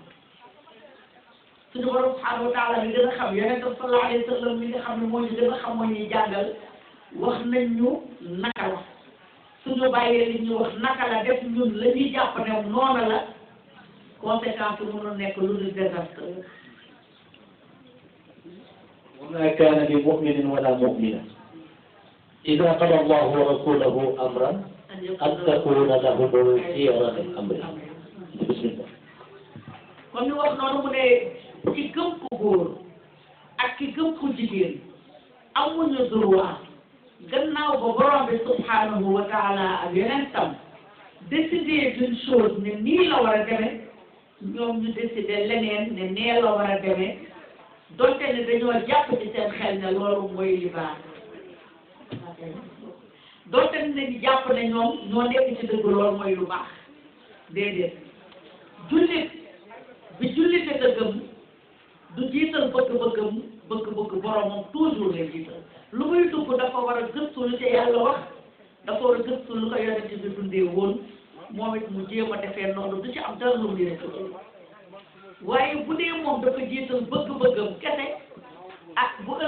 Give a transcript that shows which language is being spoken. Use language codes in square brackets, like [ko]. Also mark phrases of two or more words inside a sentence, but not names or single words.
[wo] suñu borom [ar] سبحانه وتعالى [wo] bi gën a xam yonent bi [ar] صلى الله عليه وسلم [wo] mi nga xam ne moo ñu gën a xam moo ñuy jàngal wax nañ ñu naka la suñu bàyyee li ñu wax naka la def ñun la ñuy jàpp ne noonu la conséquence yi mënul nekk lu dul désastre. [ar] وما كان لمؤمن ولا مؤمنة إذا قضى الله ورسوله أمرا أن تكون لهم الخيرة من أمرهم. بسم الله. [wo] kon ñu wax noonu mu ne ci gëm ku góor ak ki gëm ku jigéen amuñu droit gannaaw ba borom bi [ar] سبحانه وتعالى [wo] ak yeneen tam [fr] décider d'une chose [wo] ne nii la war a demee ñoom ñu décider leneen ne nee la war a demee donte ne dañoo jàpp ci seen xel ne loolu mooy li baax. doonte ne jàpp ne ñoom ñoo nekk ci dëgg loolu mooy lu baax déedéet jullit bi jullite ka gëm du jiital bëgg-bëgg boromam toujours lay jiital lu muy dugg dafa war a gëstu lu ci yàlla wax dafa war a gëstu lu ko yonent bi dundee woon moom it mu jéem a defee noonu du ci am dara lu muy def waaye bu dee moom dafa jiital bëgg-bëggam kese ak bu